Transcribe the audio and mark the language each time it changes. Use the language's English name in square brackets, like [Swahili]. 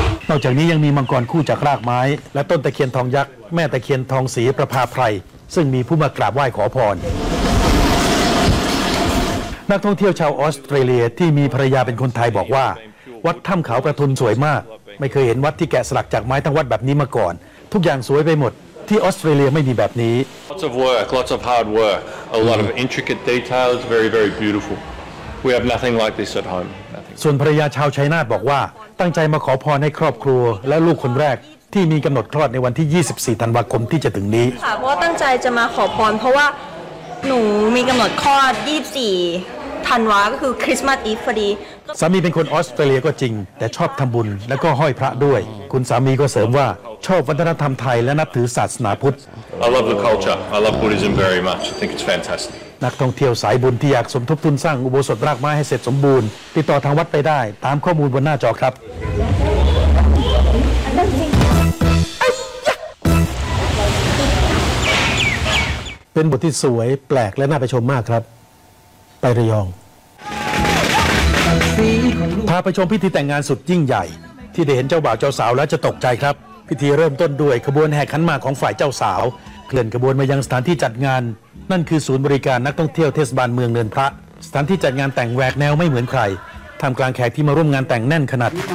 [Thai] นอกจากนี้ยังมีมังกรคู่จากรากไม้และต้นตะเคียนทองยักษ์แม่ตะเคียนทองสีประภาไพรซึ่งมีผู้มากราบไหว้ขอพรนักท่องเที่ยวชาวออสเตรเลียที่มีภรรยาเป็นคนไทยบอกว่าวัดถ้ำเขาประทุนสวยมากไม่เคยเห็นวัดที่แกะสลักจากไม้ทั้งวัดแบบนี้มาก่อนทุกอย่างสวยไปหมดที่ออสเตรเลียไม่มีแบบนี้ [English] Lots of work, lots of hard work, a lot of intricate details, very very beautiful. We have nothing like this at home. [Thai] ส่วนภรรยาชาวชัยนาทบอกว่าตั้งใจมาขอพรให้ครอบครัวและลูกคนแรกที่มีกำหนดคลอดในวันที่24ธันวาคมที่จะถึงนี้ค่ะเพราะตั้งใจจะมาขอพรเพราะว่าหนูมีกำหนดคลอด24ธันวาก็คือคริสต์มาสอีฟพอดี สามีเป็นคนออสเตรเลียก็จริงแต่ชอบทำบุญแล้วก็ห้อยพระด้วยคุณสามีก็เสริมว่าชอบวัฒนธรรมไทยและนับถือศาสนาพุทธ [English] I love the culture I love Buddhism very much I think it's fantastic [Thai] นักท่องเที่ยวสายบุญที่อยากสมทบทุนสร้างอุโบสถรากไม้ให้เสร็จสมบูรณ์ติดต่อทางวัดไปได้ตามข้อมูลบนหน้าจอครับ เป็นบทที่สวยแปลกและน่าไปชมมากครับไประยองพาไปชมพิธีแต่งงานสุดยิ่งใหญ่ที่ได้เห็นเจ้าบ่าวเจ้าสาวแล้วจะตกใจครับพิธีเริ่มต้นด้วยขบวนแห่ขันหมากของฝ่ายเจ้าสาวเคลื่อนขบวนมายังสถานที่จัดงานนั่นคือศูนย์บริการนักท่องเที่ยวเทศบาลเมืองเนินพระสถานที่จัดงานแต่งแหวกแนวไม่เหมือนใครทำกลางแขกที่มาร่วมงานแต่งแน่นขนาด